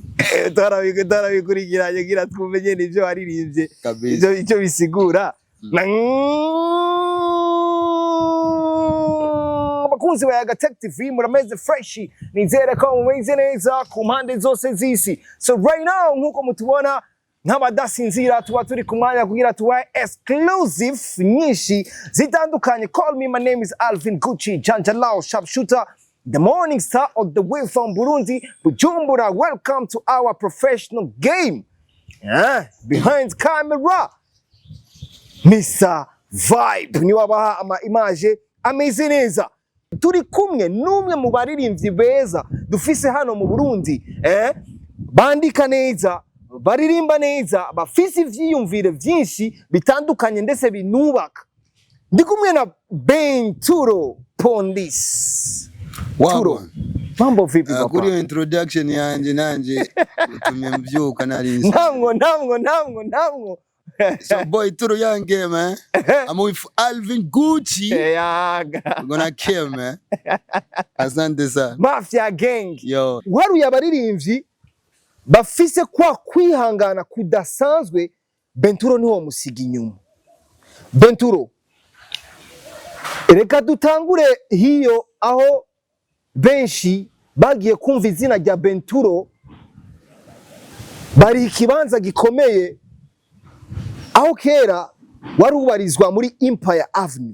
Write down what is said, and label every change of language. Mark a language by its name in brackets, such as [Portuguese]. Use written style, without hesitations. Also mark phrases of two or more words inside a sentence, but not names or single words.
[Rundi] tarabikurikiranye gira twumenye nivyo waririmbye icyo bisigura bakunzi ba Yagatech TV murameze fresh nizere ko mumeze neza ku mpande zose z'isi. [English] So right now [Rundi] nkuko mutubona nk'abadasinzira tuba turi ku mwanya kugira tuwa exclusive nyinshi zitandukanye. [English] Call me, my name is Alvin Gucci Janjalao Sharpshooter, the morning star of the way from Burundi, Bujumbura. Welcome to our professional game. Behind camera Mr. [Rundi] Vibe ni wabaha ama image ameze neza. Turi kumwe numwe mu baririmbyi beza dufise hano mu Burundi, bandika neza, baririmba neza, bafise ivyiyumvire vyinshi bitandukanye ndetse binubaka. Ndi kumwe na Benturo Pondis. Turo [Swahili] mambo vipi papa? [Rundi] Kuri introduction yanje nanje tumembyuka narize. Ntamwo. [English] So boy Turo young game, man. I'm with Alvin Gucci. We're gonna kill, man. [Swahili] Asante sana. [English] Mafia gang. Yo. [Rundi] Waruye abaririmbyi bafise kwa kwihangana kudasanzwe. Benturo niwo musiga inyuma. Benturo, reka dutangure hiyo aho benshi bagiye kumva izina rya Benturo bari ikibanza gikomeye, aho kera wari ubarizwa muri Empire Avenue.